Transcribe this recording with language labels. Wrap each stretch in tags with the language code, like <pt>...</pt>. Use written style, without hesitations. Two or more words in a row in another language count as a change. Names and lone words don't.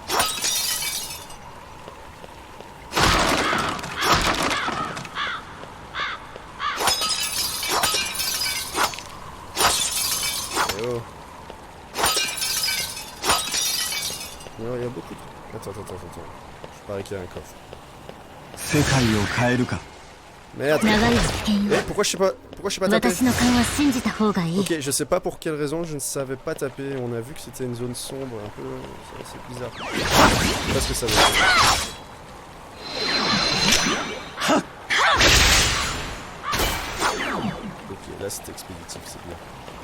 <fr>Oh. Non, il y a beaucoup de... Attends. Je parie qu'il y a un coffre.</fr> <ja>世界を変えるか</ja> <fr>Merde.</fr> <ja>長いは危険よ</ja> <fr>Pourquoi je sais pas taper?</fr> <ja>私の勘は信じた方がいい</ja> <fr>Ok, je sais pas pour quelle raison je ne savais pas taper. On a vu que c'était une zone sombre, un peu... C'est bizarre. Je sais pas ce que ça veut dire. Ok, là c'est expéditif, c'est bien.</fr>